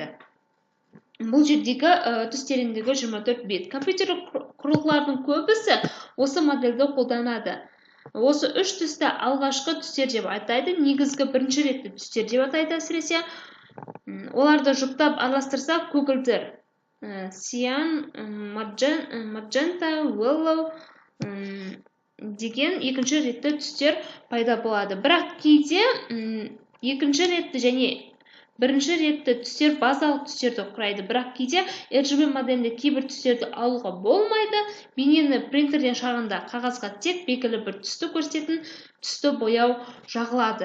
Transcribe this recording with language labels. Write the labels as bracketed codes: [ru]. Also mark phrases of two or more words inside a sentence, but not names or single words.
[kk] Бұл жердегі түс тереңдігі 24 бит. Компьютерлік құрылғылардың көбісі осы модельді қолданады. Осы 3 түсті алғашқы түстер деп атайды, негізгі бірінші ретті түстер деп атайды әсіресе. Оларды жұптап араластырсақ, көгілдір, [en] cyan, magenta, yellow [kk] деген екінші ретті түстер пайда болады. Бірақ кейде екінші ретті және бірінші ретті түстер базалық түстерді құрайды. Бірақ кейде RGB моделінде кейбір түстерді алуға болмайды. Бейнені принтерден шығарғанда қағазға тек белгілі бір түсті көрсететін түсті бояу жағылады.